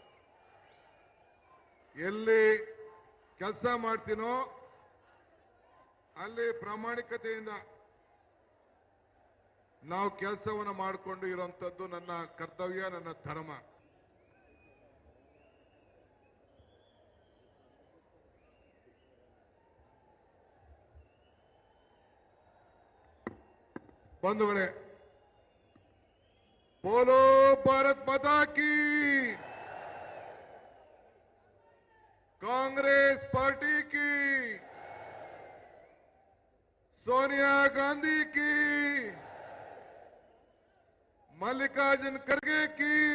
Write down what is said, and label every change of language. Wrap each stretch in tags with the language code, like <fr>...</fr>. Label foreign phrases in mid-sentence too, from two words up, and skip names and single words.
<kn>ಎಲ್ಲಿ ಕೆಲಸ ಮಾಡ್ತೀನೋ ಅಲ್ಲಿ ಪ್ರಾಮಾಣಿಕತೆಯಿಂದ ನಾವು ಕೆಲಸವನ್ನು ಮಾಡಿಕೊಂಡು ಇರುವಂತದ್ದು ನನ್ನ ಕರ್ತವ್ಯ, ನನ್ನ ಧರ್ಮ. ಬಂಧುಗಳೇ,</kn> <hi>बोलो भारत माता की, कांग्रेस पार्टी की, सोनिया गांधी की, मल्लिकार्जुन खड़गे की,</hi>